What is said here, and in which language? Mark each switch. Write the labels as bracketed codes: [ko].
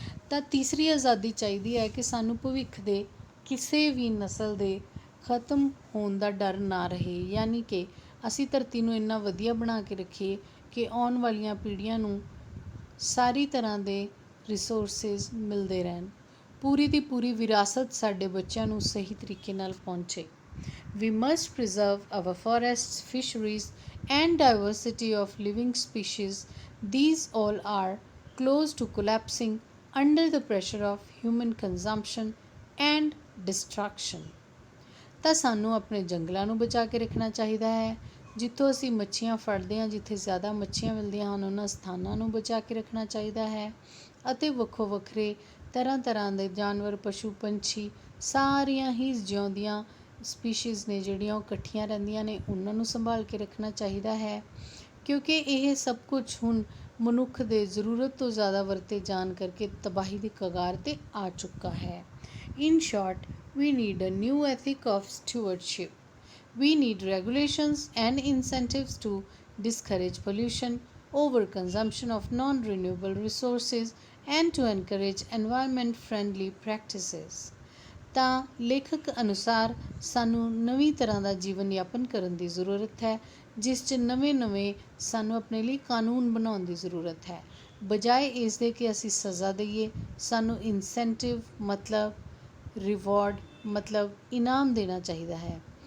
[pa] ਤਾਂ ਤੀਸਰੀ ਆਜ਼ਾਦੀ ਚਾਹੀਦੀ ਹੈ ਕਿ ਸਾਨੂੰ ਭਵਿੱਖ ਦੇ ਕਿਸੇ ਵੀ ਨਸਲ ਦੇ ਖਤਮ ਹੋਣ ਦਾ ਡਰ ਨਾ ਰਹੇ, ਯਾਨੀ ਕਿ ਅਸੀਂ ਧਰਤੀ ਨੂੰ ਇੰਨਾ ਵਧੀਆ ਬਣਾ ਕੇ ਰੱਖੀਏ ਕਿ ਆਉਣ ਵਾਲੀਆਂ ਪੀੜ੍ਹੀਆਂ ਨੂੰ ਸਾਰੀ ਤਰ੍ਹਾਂ ਦੇ ਰਿਸੋਰਸਿਸ ਮਿਲਦੇ ਰਹਿਣ, ਪੂਰੀ ਦੀ ਪੂਰੀ ਵਿਰਾਸਤ ਸਾਡੇ ਬੱਚਿਆਂ ਨੂੰ ਸਹੀ ਤਰੀਕੇ ਨਾਲ ਪਹੁੰਚੇ। [en] We must preserve our forests, fisheries and diversity of living species. These all are close to collapsing under the pressure of human consumption and destruction. [pa] ਤਾਂ ਸਾਨੂੰ ਆਪਣੇ ਜੰਗਲਾਂ ਨੂੰ ਬਚਾ ਕੇ ਰੱਖਣਾ ਚਾਹੀਦਾ ਹੈ। ਜਿੱਥੋਂ ਅਸੀਂ ਮੱਛੀਆਂ ਫੜਦੇ ਹਾਂ, ਜਿੱਥੇ ਜ਼ਿਆਦਾ ਮੱਛੀਆਂ ਮਿਲਦੀਆਂ ਹਨ, ਉਹਨਾਂ ਸਥਾਨਾਂ ਨੂੰ ਬਚਾ ਕੇ ਰੱਖਣਾ ਚਾਹੀਦਾ ਹੈ ਅਤੇ ਵੱਖੋ ਵੱਖਰੇ ਤਰ੍ਹਾਂ ਦੇ ਜਾਨਵਰ, ਪਸ਼ੂ, ਪੰਛੀ, ਸਾਰੀਆਂ ਹੀ ਜਿਉਂਦੀਆਂ ਸਪੀਸ਼ੀਜ਼ ਨੇ ਜਿਹੜੀਆਂ ਉਹ ਇਕੱਠੀਆਂ ਰਹਿੰਦੀਆਂ ਨੇ, ਉਹਨਾਂ ਨੂੰ ਸੰਭਾਲ ਕੇ ਰੱਖਣਾ ਚਾਹੀਦਾ ਹੈ ਕਿਉਂਕਿ ਇਹ ਸਭ ਕੁਝ ਹੁਣ ਮਨੁੱਖ ਦੇ ਜ਼ਰੂਰਤ ਤੋਂ ਜ਼ਿਆਦਾ ਵਰਤੇ ਜਾਣ ਕਰਕੇ ਤਬਾਹੀ ਦੀ ਕਗਾਰ 'ਤੇ ਆ ਚੁੱਕਾ ਹੈ। [en] In short, we need a new ethic of stewardship. We need regulations and incentives to discourage pollution, overconsumption of non-renewable resources, and to encourage environment-friendly practices. [pa] ਤਾਂ ਲੇਖਕ ਅਨੁਸਾਰ ਸਾਨੂੰ ਨਵੀਂ ਤਰ੍ਹਾਂ ਦਾ ਜੀਵਨ ਯਾਪਨ ਕਰਨ ਦੀ ਜ਼ਰੂਰਤ ਹੈ ਜਿਸ 'ਚ ਨਵੇਂ ਸਾਨੂੰ ਆਪਣੇ ਲਈ ਕਾਨੂੰਨ ਬਣਾਉਣ ਦੀ ਜ਼ਰੂਰਤ ਹੈ। ਬਜਾਏ ਇਸ ਦੇ ਕਿ ਅਸੀਂ ਸਜ਼ਾ ਦਈਏ, ਸਾਨੂੰ ਇਨਸੈਂਟਿਵ ਮਤਲਬ ਰਿਵਾਰਡ ਮਤਲਬ ਇਨਾਮ ਦੇਣਾ ਚਾਹੀਦਾ ਹੈ।